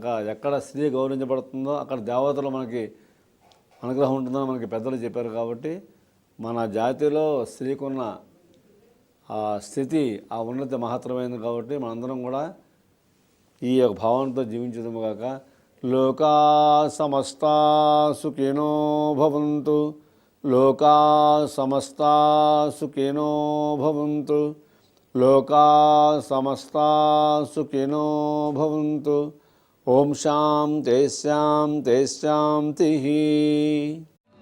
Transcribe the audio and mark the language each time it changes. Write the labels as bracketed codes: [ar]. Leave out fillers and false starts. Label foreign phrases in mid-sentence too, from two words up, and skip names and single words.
[te] ఎక్కడ స్త్రీ గౌరవించబడుతుందో అక్కడ దేవతలు మనకి అనుగ్రహం ఉంటుందని మనకి పెద్దలు చెప్పారు. కాబట్టి మన జాతిలో స్త్రీకున్న ఆ స్థితి, ఆ ఉన్నతి మహత్తరమైనది కాబట్టి మనందరం కూడా ఈ యొక్క భావంతో జీవించదము గాక. [sa] లోకా సమస్తా సుఖినో భవంతు, లోకా సమస్తా సుఖినో భవంతు, లోకా సమస్తా సుఖినో భవంతు. ఓం శాంతి శాంతి శాంతి.